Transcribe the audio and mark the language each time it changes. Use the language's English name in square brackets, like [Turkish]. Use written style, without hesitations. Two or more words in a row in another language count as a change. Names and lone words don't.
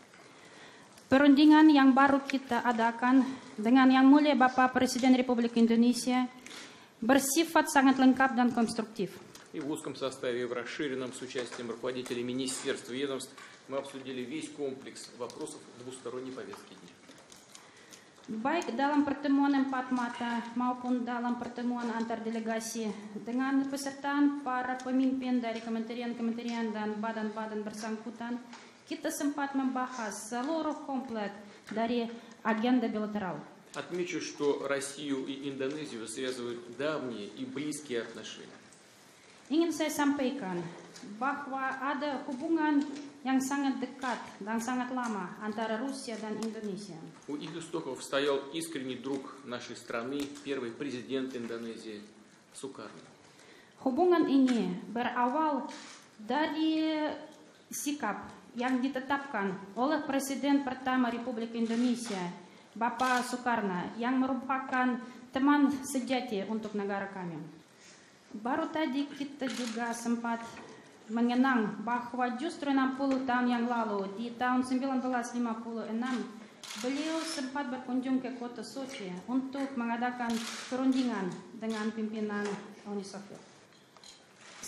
[Indonesian] Perundingan yang baru kita adakan dengan Yang Mulia Bapak Presiden Republik Indonesia bersifat sangat lengkap dan konstruktif. [Russian] И в узком составе, и в расширенном с участием руководителей министерств и ведомств мы обсудили весь комплекс вопросов двусторонней повестки дня. [Indonesian] Baik dalam pertemuan empat mata maupun dalam pertemuan antar delegasi dengan pesertaan para pemimpin dari kementerian-kementerian dan badan-badan bersangkutan, kita sempat membahas seluruh komplet dari agenda bilateral. [Russian] Отмечу, что Россию и Индонезию связывают давние и близкие отношения. [Indonesian] Ingin saya sampaikan bahwa ada hubungan yang sangat dekat dan sangat lama antara Rusia dan Indonesia. [Russian] У их истоков стоял искренний друг нашей страны, первый президент Индонезии Сукарно. [Indonesian] Hubungan ini berawal dari sikap yang ditetapkan oleh Presiden pertama Republik Indonesia, Bapak Soekarno, yang merupakan teman sejati untuk negara kami. Baru tadi kita juga sempat mengenang bahwa justru 60 tahun yang lalu, di tahun 1956, beliau sempat berkunjung ke kota Sochi untuk mengadakan perundingan dengan pimpinan Uni Soviet.